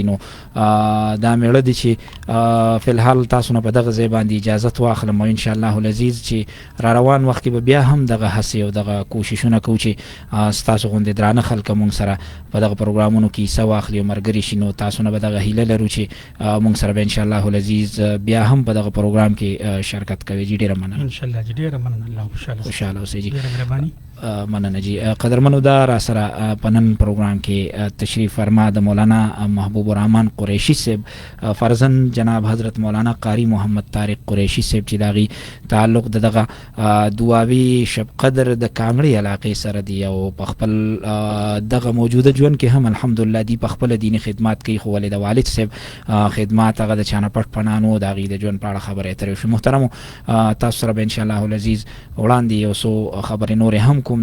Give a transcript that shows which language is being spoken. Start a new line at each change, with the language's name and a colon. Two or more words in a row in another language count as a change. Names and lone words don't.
Pashto: نو دا میړه دی چې فی الحال تاسو نه په دغه ځای باندې اجازت واخلم او
Arabic: انشاءالله العزیز
Pashto: چې را روان وخت کې به بیا هم دغه هڅې او دغه کوششونه کوو چې ستاسو غوندې درانه خلک مونږ سره په دغه پروګرامونو کې حصه واخلي او ملګري شي. نو تاسو نه به دغه هیله لرو چې مونږ سره به
Arabic: انشاءالله العزیز
Pashto: بیا هم په دغه پروګرام کې شرکت کوي. جی ډېره مننه. انشاءالله جی ډېره مننه. الله خوشاله اوسئ جی. ډېره مهرباني. مننه جی. قدرمنو دا را سره پنن پروګرام کې تشریف فرما د مولانا محبوب الرحمن قریشی صاحب فرزند جناب حضرت مولانا قاری محمد طارق قریشی صاحب چې داغي تعلق دغه دعاوی شب قدر د کانګړي علاقې سره دی او په خپل دغه موجوده ژوند کې هم الحمدلله دی په خپل دینی خدمات کوي. خو ولې د والد صاحب خدمات هغه د چانه پټ پنانو داغي د ژوند په اړه خبره اترې شو. محترم تاسو سره
Arabic: ان شاء الله العزیز
Pashto: وړاندې یو څو خبرې نور هم کوم.